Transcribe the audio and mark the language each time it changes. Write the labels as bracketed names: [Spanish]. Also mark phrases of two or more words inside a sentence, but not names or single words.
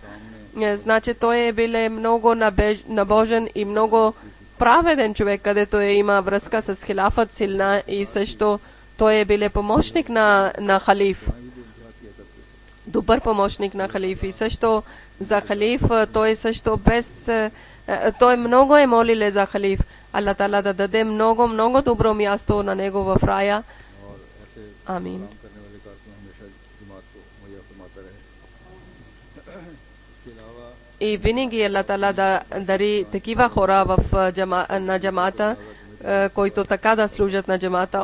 [Bulgarian] Значи той е биле много набожен и много праведен човек, където има връзка с хилафът силна и също той е биле помощник на халиф. Добър помощник на халиф и също за халиф той също той много е молиле за халиф. Аллах Таала да даде много добро място на него в рая. Амин. и винаги Аллах Таала да дари такива хора на джамата, които така да служат на джамата.